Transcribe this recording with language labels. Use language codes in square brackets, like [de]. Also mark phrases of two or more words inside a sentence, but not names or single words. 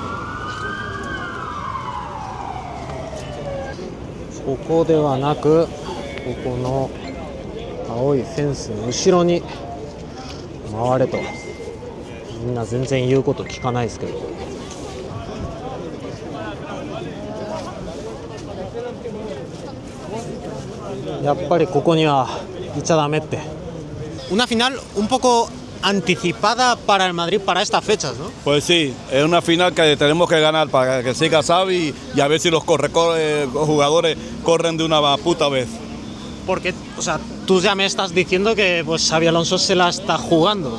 [ja] ここではなく、ここの青いフェンスの後ろに回れと。みんな全然言うこと聞かないですけど。やっぱりここにはいちゃダメって。 [es] Una final un poco anticipada para el Madrid para estas fechas, ¿no? Pues sí, es una final que tenemos que ganar para que siga Xavi y a ver si los jugadores corren de una puta vez. Porque, o sea, tú ya me estás diciendo que pues Xabi Alonso se la está jugando.